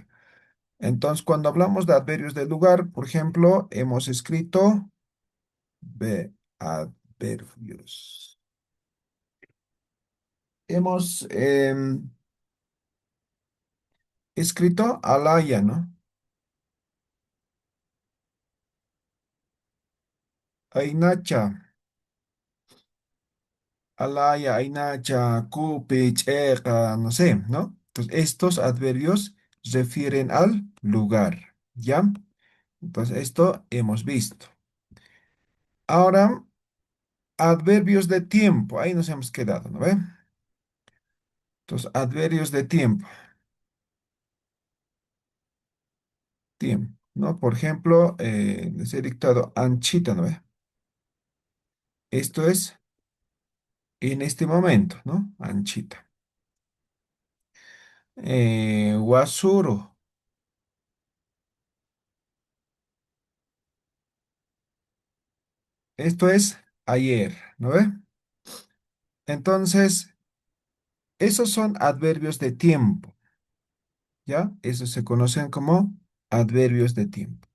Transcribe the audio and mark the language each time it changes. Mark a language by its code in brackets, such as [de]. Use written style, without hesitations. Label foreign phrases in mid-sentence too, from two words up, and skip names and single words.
[es] Entonces, cuando hablamos de adverbios de lugar, por ejemplo, hemos escrito adverbios. Hemos escrito alaya, ¿no? [ay] Ainacha, alaya, ainacha, cupi, checa, [es] no sé, ¿no? Entonces, estos adverbios refieren al lugar, ¿ya? Entonces, esto hemos visto. Ahora, adverbios de tiempo, ahí nos hemos quedado, ¿no ve? Entonces, adverbios de tiempo. Tiempo, ¿no? Por ejemplo, les he dictado anchita, ¿no ve? Esto es en este momento, ¿no? Anchita. Guasuro, esto es ayer, ¿no ve? Entonces, esos son adverbios de tiempo, ¿ya? Esos se conocen como adverbios de tiempo.